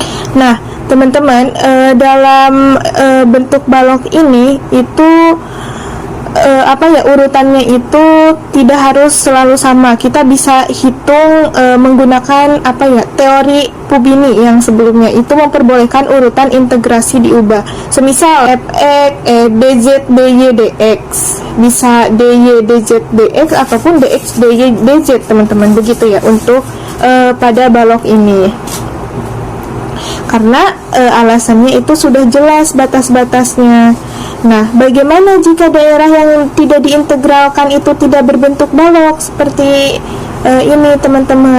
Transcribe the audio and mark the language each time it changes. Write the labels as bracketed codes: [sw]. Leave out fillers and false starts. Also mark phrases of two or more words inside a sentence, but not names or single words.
[id] Nah, teman-teman, dalam bentuk balok ini itu urutannya itu tidak harus selalu sama. Kita bisa hitung menggunakan teori Pubini yang sebelumnya itu memperbolehkan urutan integrasi diubah. Semisal fx dz dy dx bisa dy dz dx ataupun dx dy dz, teman-teman, begitu ya untuk pada balok ini. Karena alasannya itu sudah jelas batas-batasnya. Nah, bagaimana jika daerah yang tidak diintegralkan itu tidak berbentuk balok seperti ini, teman-teman?